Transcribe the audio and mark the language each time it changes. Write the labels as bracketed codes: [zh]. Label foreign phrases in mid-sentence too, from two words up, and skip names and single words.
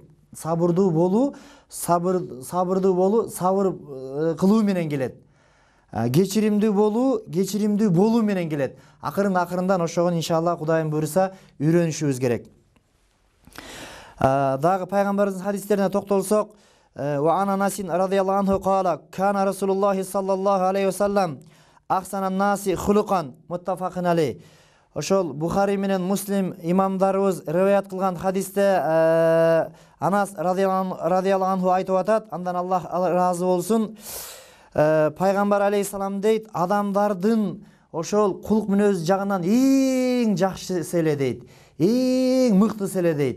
[ky] Сабыр кылуу менен келет. Кечиримдүү болуу менен келет. Акырындан ошого иншалла Кудайым буйруса үйрөнүшүбүз керек. Дагы пайгамбарыбыздын хадистерине токтолсок, [ar] وعن أنس رضي الله عنه قال كان رسول الله صلى الله عليه وسلم أحسن الناس خلقا متفق عليه. [ky] Ошол Бухари менен Муслим имамдарыбыз риваят кылган хадисте Анас [ar] رضي الله عنه [ky] айтып атат, андан Аллах ыраазы болсун, пайгамбар алейхиссалам дейт: "Адамдардын ошол кулук мүнөзү жагынан эң жакшысы эле дейт, эң мыктысы эле дейт.